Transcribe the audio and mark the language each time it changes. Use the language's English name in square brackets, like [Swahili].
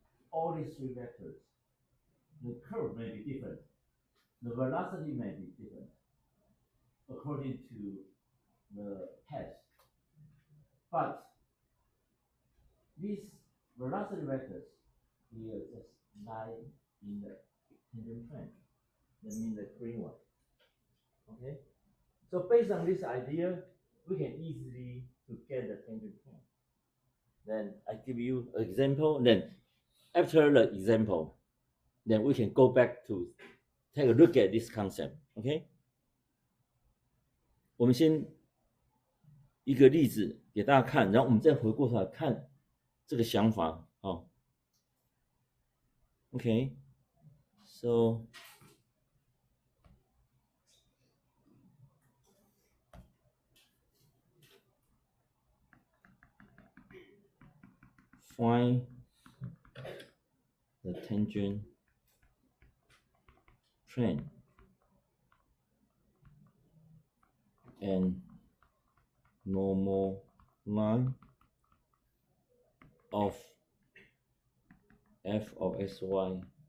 [English] All these 3 vectors, the curve may be different, the velocity may be different according to the path, but these velocity vectors will just lie in the tangent plane. That means the green one. Okay. So based on this idea, we can easily to get the tangent plane. Then I give you an example. Then after the example, then we can go back to take a look at this concept. Okay. [Chinese] 我们先一个例子给大家看，然后我们再回过头来看这个想法。哦 Okay. [English] So find the tangent plane and normal line of f of xy